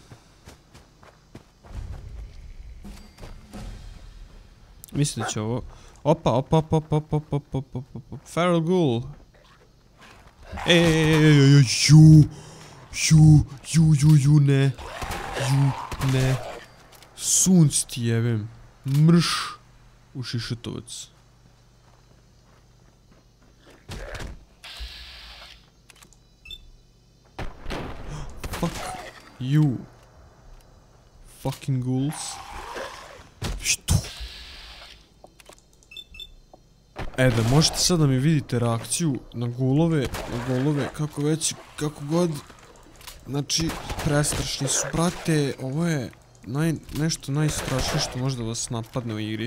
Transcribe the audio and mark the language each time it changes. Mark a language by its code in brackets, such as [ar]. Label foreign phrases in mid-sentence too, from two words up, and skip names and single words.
[sr] Mislim da će ovo... Opa. Feral Ghoul. Ne. Sunc ti jebem. Mrš. U šišetovac. [en] Fuck you. Fucking ghouls. [sr] Što? Da možete sad da mi vidite reakciju na gulove, kako god. Znači, prestrašni su, brate, ovo je nešto najstrašnije što možda vas napadne u igri.